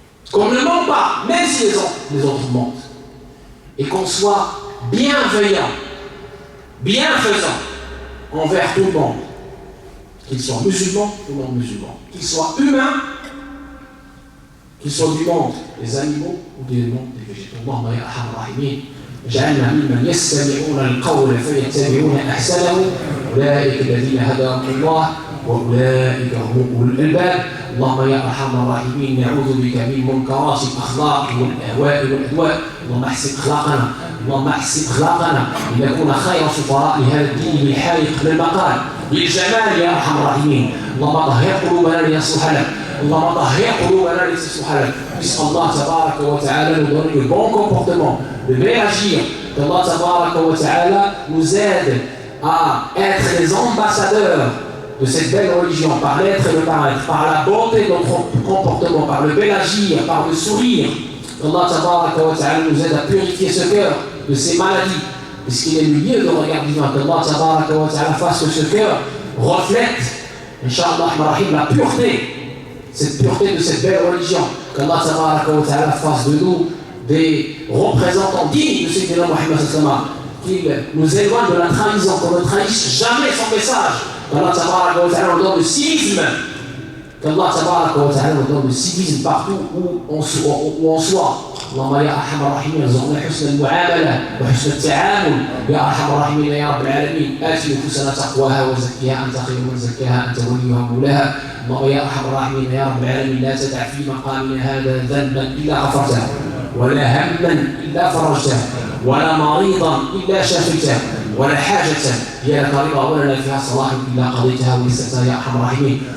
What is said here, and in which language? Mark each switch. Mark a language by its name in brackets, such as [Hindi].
[French] qu'on ne ment pas, même si les autres mentent, et qu'on soit bienveillant, bienfaisant envers tout le monde, qu'ils soient musulmans ou non musulmans, qu'ils soient humains, qu'ils soient du monde des animaux ou du monde des végétaux. [Arabic] Allahumma ya arhamar rahimin, اجعلنا ممن يستمعون القول فيتبعون احسنه اولئك الذين هداهم الله واولئك هم اولو الالباب. اللهم يا ارحم الراحمين نعوذ بك من منكرات الاخلاق والاهواء والادواء. اللهم احسن اخلاقنا، اللهم احسن اخلاقنا لنكون خير سفراء لهذا الدين بالحالق للمقال بالجمال يا ارحم الراحمين. اللهم طهر قلوبنا ليصلح لك، اللهم طهر قلوبنا لتصلح لك. [French] Puisque Allah tabaraka wa ta'ala nous donne le bon comportement, le bel agir, qu'Allah tabaraka wa ta'ala nous aide à être les ambassadeurs de cette belle religion, par l'être et le paraître, par la bonté de notre comportement, par le bel agir, par le sourire. Allah tabaraka wa ta'ala nous aide à purifier ce cœur de ces maladies, puisqu'il est le lieu de regard divin. Qu'Allah tabaraka wa ta'ala fasse que ce cœur reflète, Inch'Allah, la pureté, cette pureté de cette belle religion. Qu'Allah tabaraka wa ta'ala fasse de nous des représentants dignes de Sayyidina Muhammad sallallahu alayhi wa sallam, qu'il nous éloigne de la trahison, qu'on ne trahisse jamais son message. Qu'Allah tabaraka wa ta'ala nous donne le civisme, qu'Allah tabaraka wa ta'ala nous donne le civisme partout où on soit. [Arabic] اللهم يا ارحم الراحمين ارزقنا حسن المعامله وحسن التعامل يا ارحم الراحمين يا رب العالمين. ات نفوسنا تقواها وزكيها انت خير من زكاها انت وليها ومولاها. اللهم يا ارحم الراحمين يا رب العالمين لا تدع في مقامنا هذا ذنبا الا غفرته، ولا هما الا فرجته، ولا مريضا الا شفيته، ولا حاجه هي لك رضا ولنا فيها صلاح الا قضيتها ويسرتها يا ارحم الراحمين.